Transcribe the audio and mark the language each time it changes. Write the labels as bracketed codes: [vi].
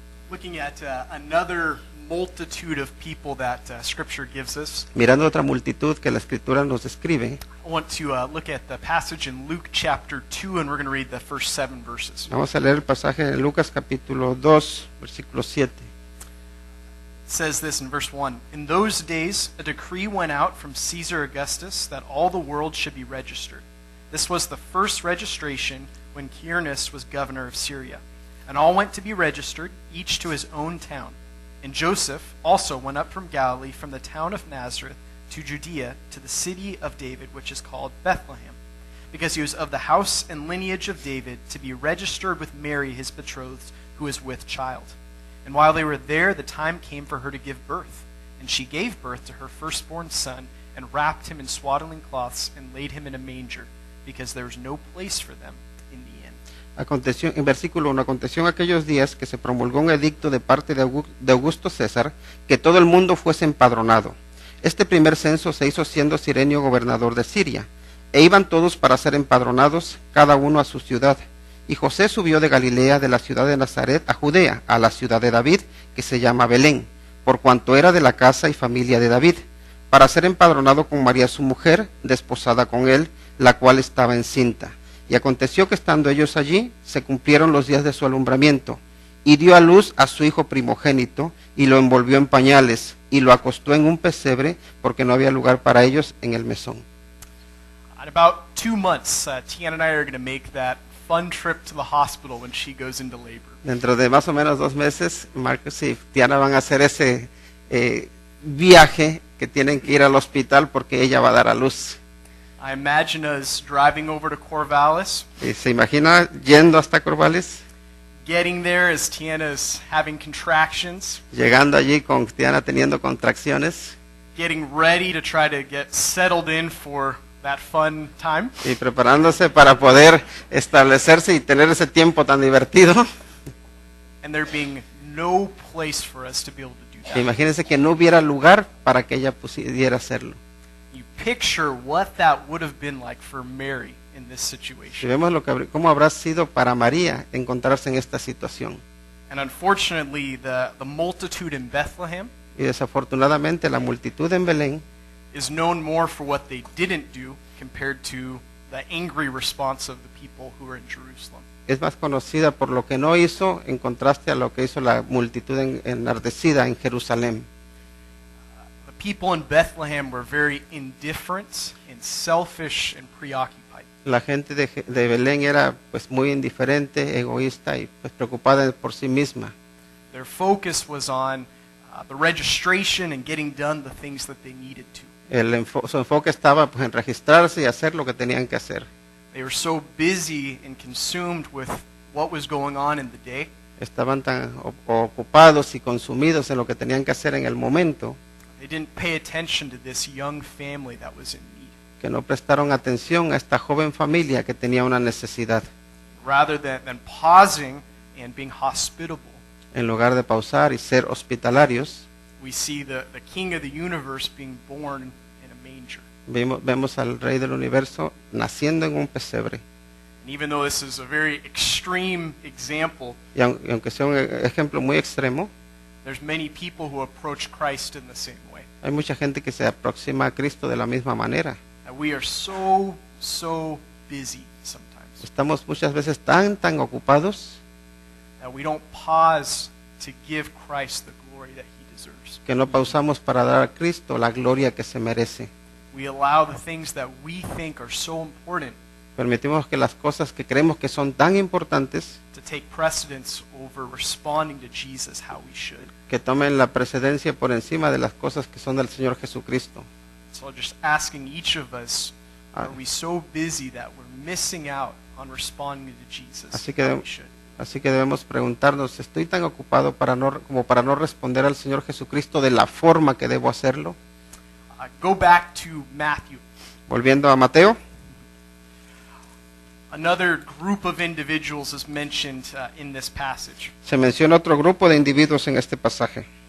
[en] Looking at another multitude of people that Scripture gives us, [es] Mirando otra multitud que la Escritura nos describe, [en] I want to look at the passage in Luke chapter 2, and we're going to read the first 7 verses. [es] vamos a leer el pasaje de Lucas capítulo 2, versículo 7. [en] It says this in verse 1. In those days, a decree went out from Caesar Augustus that all the world should be registered. This was the first registration when Quirinius was governor of Syria. And all went to be registered, each to his own town. And Joseph also went up from Galilee, from the town of Nazareth to Judea, to the city of David, which is called Bethlehem, because he was of the house and lineage of David, to be registered with Mary his betrothed, who is with child. And while they were there, the time came for her to give birth. And she gave birth to her firstborn son, and wrapped him in swaddling cloths, and laid him in a manger, because there was no place for them in the inn. [es] Aconteció, en versículo 1, aconteció en aquellos días que se promulgó un edicto de parte de Augusto César, que todo el mundo fuese empadronado. Este primer censo se hizo siendo Cirenio gobernador de Siria, e iban todos para ser empadronados, cada uno a su ciudad. Y José subió de Galilea, de la ciudad de Nazaret, a Judea, a la ciudad de David, que se llama Belén, por cuanto era de la casa y familia de David, para ser empadronado con María su mujer, desposada con él, la cual estaba encinta. Y aconteció que estando ellos allí, se cumplieron los días de su alumbramiento, y dio a luz a su hijo primogénito, y lo envolvió en pañales, y lo acostó en un pesebre, porque no había lugar para ellos en el mesón. [en] In about 2 months, Tiana and I are going to make that fun trip to the hospital when she goes into labor. [es] Dentro de más o menos 2 meses, Marcos y Tiana van a hacer ese viaje que tienen que ir al hospital porque ella va a dar a luz. [en] I imagine us driving over to Corvallis, [es] Y se imagina yendo hasta Corvallis, [en] getting there as Tiana's having contractions, [es] llegando allí con Tiana teniendo contracciones [en] getting ready to try to get settled in for that fun time. [es] y preparándose para poder establecerse y tener ese tiempo tan divertido. [en] And there being no place for us to be able to do that. [es] Imagínense que no hubiera lugar para que ella pudiera hacerlo. [en] You picture what that would have been like for Mary in this [es] Si [en] situation. [es] vemos cómo habrá sido para María encontrarse en esta situación. [en] And unfortunately, the multitude in Bethlehem [es] Y desafortunadamente la multitud en Belén [en] is known more for what they didn't do compared to the angry response of the people who were in Jerusalem. [es] es más conocida por lo que no hizo en contraste a lo que hizo la multitud enardecida en Jerusalén. [en] The people in Bethlehem were very indifferent and selfish and preoccupied. [es] La gente de Belén era pues muy indiferente, egoísta y pues preocupada por sí misma. [en] Their focus was on the registration and getting done the things that they needed to. [es] Su enfoque estaba pues en registrarse y hacer lo que tenían que hacer. [en] They were so busy and consumed with what was going on in the day [es] Estaban tan ocupados y consumidos en lo que tenían que hacer en el momento [en] they didn't pay attention to this young family that was in need. [es] que no prestaron atención a esta joven familia que tenía una necesidad. [en] Rather than pausing and being hospitable, [es] En lugar de pausar y ser hospitalarios, [en] we see the King of the universe being born in a manger. [es] vemos al Rey del Universo naciendo en un pesebre. [en] And even though this is a very extreme example, [es] Y aunque sea un ejemplo muy extremo, [en] there's many people who approach Christ in the same way. [es] hay mucha gente que se aproxima a Cristo de la misma manera. [en] And we are so busy sometimes [es] Estamos muchas veces tan ocupados [en] that we don't pause to give Christ the glory that he deserves. [es] que no pausamos para dar a Cristo la gloria que se merece. [en] We allow the things that we think are so important [es] Permitimos que las cosas que creemos que son tan importantes [en] to take precedence over responding to Jesus how we should. [es] que tomen la precedencia por encima de las cosas que son del Señor Jesucristo. [en] So just asking each of us, Ah. are we so busy that we're missing out on responding to Jesus [es] Así que [en] how we should? [es] Así que debemos preguntarnos, ¿estoy tan ocupado como para no responder al Señor Jesucristo de la forma que debo hacerlo? [en] Go back to Matthew. [es] Volviendo a Mateo, [en] Another group of individuals is mentioned in this passage. [es] se menciona otro grupo de individuos en este pasaje.